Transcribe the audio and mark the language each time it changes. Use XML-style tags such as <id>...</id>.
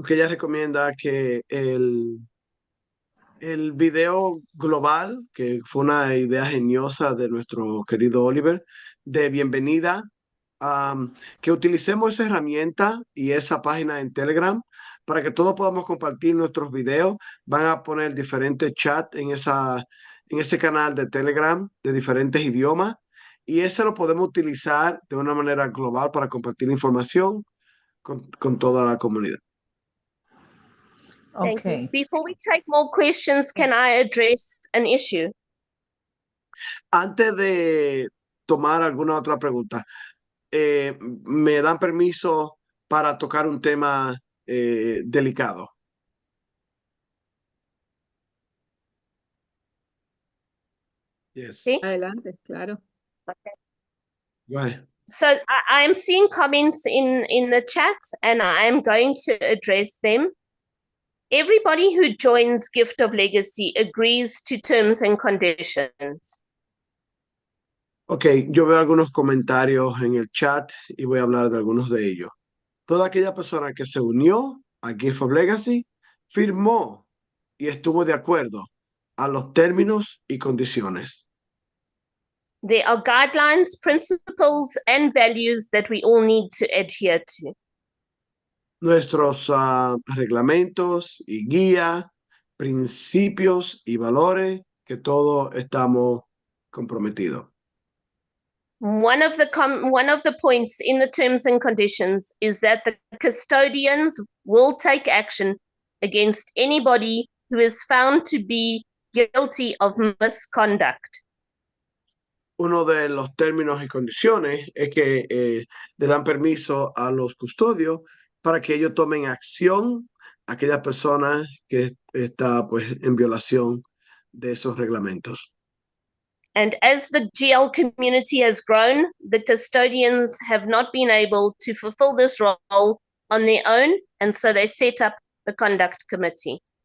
<es>recomienda que el video global, que fue una idea geniosa de nuestro querido Oliver, de bienvenida, que utilicemos esa herramienta y esa página en Telegram para que todos podamos compartir nuestros videos. Van a poner diferentes chats en ese canal de Telegram de diferentes idiomas y ese lo podemos utilizar de una manera global para compartir información con toda la comunidad.</es> <en>Thank you. Okay. Before we take more questions, can I address an issue?</en> <es>Antes de tomar alguna otra pregunta, ¿me dan permiso para tocar un tema delicado?</es> <en>Yes.</en> <es>Sí? Adelante, claro.</es> <en>Go ahead. So I am seeing comments in the chat, and I am going to address them. Everybody who joins Gift of Legacy agrees to terms and conditions.</en> <es>Ok, yo veo algunos comentarios en el chat y voy a hablar de algunos de ellos. Toda aquella persona que se unió a Gift of Legacy firmó y estuvo de acuerdo a los términos y condiciones.</es> <en>There are guidelines, principles, and values that we all need to adhere to.</en> <es>Nuestros reglamentos y guía, principios y valores que todos estamos comprometidos.</es> <en>One of the points in the terms and conditions is that the custodians will take action against anybody who is found to be guilty of misconduct.</en> <es>Uno de los términos y condiciones es que le dan permiso a los custodios para que ellos tomen acción a aquellas personas que está pues en violación de esos reglamentos.</es> <en>And as the GL community has grown, the custodians have not been able to fulfill this role on their own, and so they set up the conduct committee.</en>